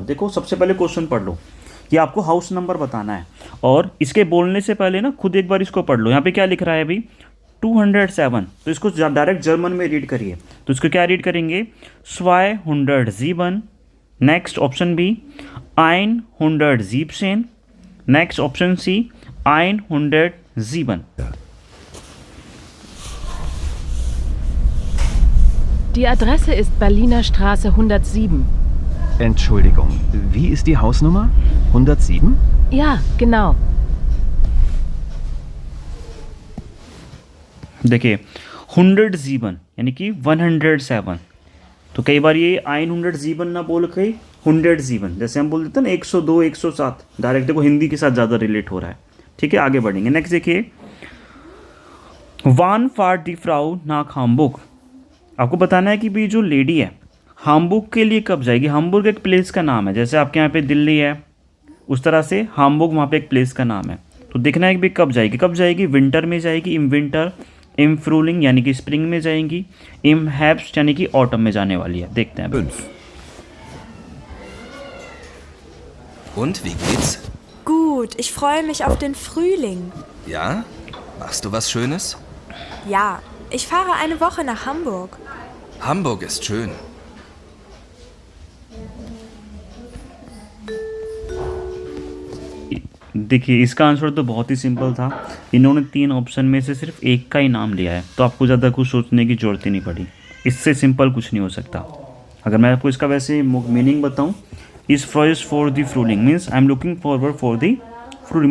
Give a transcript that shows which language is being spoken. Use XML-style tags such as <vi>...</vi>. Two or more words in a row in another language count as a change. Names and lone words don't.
<hi>देखो सबसे पहले क्वेश्चन पढ़ लो, ये आपको</hi> <en>house number</en> <hi>बताना है, और इसके बोलने से पहले ना खुद एक बार इसको पढ़ लो। यहाँ पे क्या लिख रहा है अभी, 207, तो इसको डायरेक्ट जर्मन में रीड करिए। तो इसको क्या रीड करेंगे, 207।</hi> <en>next option B</en> <hi>117।</hi> <en>next option C</en> <hi>107।</hi> <de>Die Adresse ist Berliner Straße 107. Entschuldigung, wie ist die Hausnummer? 107? Ja, genau.</de> <hi>देखिए 107 यानी कि 107, तो कई बार ये 107 ना बोल के 107, जैसे हम बोल देते हैं ना 102, 107, डायरेक्ट देखो हिंदी के साथ ज़्यादा रिलेट हो रहा है। ठीक है, आगे बढ़ेंगे। नेक्स्ट देखिए,</hi> <de>Wann fährt die Frau nach Hamburg.</de> <hi>आपको बताना है कि भी जो लेडी है हाम्बुर्ग के लिए कब जाएगी। हाम्बुर्ग एक प्लेस का नाम है, जैसे आपके यहाँ पे दिल्ली है उस तरह से हाम्बुर्ग वहाँ पे एक प्लेस का नाम है। तो देखना है कि भी कब जाएगी। कब जाएगी, विंटर में जाएगी,</hi> <de>im Winter, im Frühling</de> <hi>यानी कि स्प्रिंग में जाएंगी,</hi> <de>im Herbst</de> <hi>यानी कि ऑटम में जाने वाली है। देखते हैं। 5.</hi> <de>Und, wie geht's? Gut, ich freue mich auf den Frühling. Ja? Machst du was Schönes? Ja, ich fahre eine Woche nach Hamburg. Hamburg ist schön.</de> <hi>देखिए इसका आंसर तो बहुत ही सिंपल था, इन्होंने 3 ऑप्शन में से सिर्फ एक का ही नाम लिया है, तो आपको ज़्यादा कुछ सोचने की ज़रूरत ही नहीं पड़ी। इससे सिंपल कुछ नहीं हो सकता। अगर मैं आपको इसका वैसे मीनिंग बताऊं,</hi> <de>ich freu's für die Frühling</de> <hi>मीन्स</hi> <en>I am looking forward for the Frühling.</en>